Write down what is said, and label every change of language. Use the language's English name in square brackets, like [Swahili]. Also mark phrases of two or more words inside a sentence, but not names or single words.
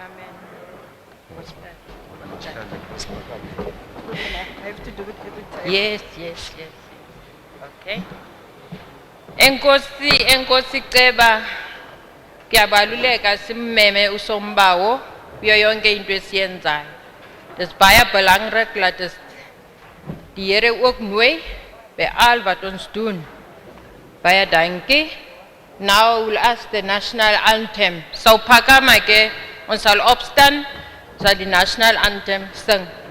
[English] Yes. Okay. [Xhosa] Enkosi ceba kuyabaluleka simmeme usombawo kuyo yonke into esiyenzayo. [Afrikaans] Dis baie belangrik dat die Here ook nooi by al wat ons doen. Baie dankie. [English] Now we'll ask the national anthem. [Afrikaans] Sou phakama ke ons sal opstaan sal die [English] national anthem [Afrikaans] sing.